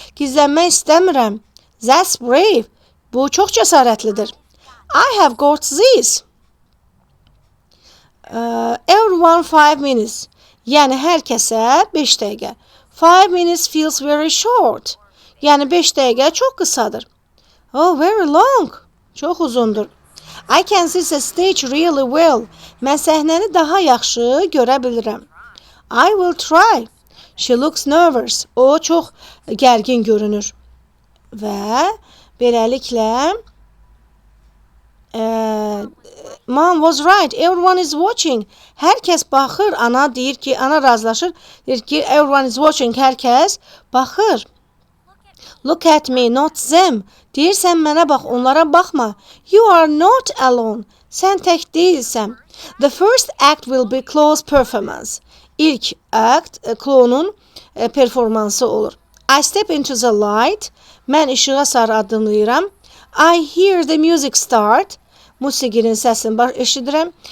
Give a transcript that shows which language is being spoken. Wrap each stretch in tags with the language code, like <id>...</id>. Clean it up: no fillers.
<az>Gizlənmək istəmirəm.</az> <en>That's brave.</en> <az>Bu çox cəsarətlidir.</az> <en>I have got this. Everyone 5 minutes.</en> <az>Yəni hər kəsə 5 dəqiqə.</az> <en>5 minutes feels very short.</en> <az>Yəni 5 dəqiqə çox qısadır.</az> <en>Oh, very long.</en> <az>Çox uzundur.</az> <en>I can see the stage really well.</en> <az>Mən səhnəni daha yaxşı görə bilirəm.</az> <en>I will try. She looks nervous.</en> <az>O çox gərgin görünür. Və beləliklə</az> <en>Mom was right. Everyone is watching.</en> <az>Hər kəs baxır. Ana deyir ki, ana razılaşır. Deyir ki,</az> <en>everyone is watching.</en> <az>Hər kəs baxır.</az> <en>Look at me, not them.</en> <az>Deyirsən mənə bax, onlara baxma.</az> <en>You are not alone.</en> <az>Sən tək deyilsən.</az> <en>The first act will be close performance.</en> <az>İlk akt Chloe'nun performansı olur.</az> <en>I step into the light.</en> <az>Mən işığa sarı addımlayıram.</az> <en>I hear the music start.</en> <az>Musiqinin səsini eşidirəm.</az>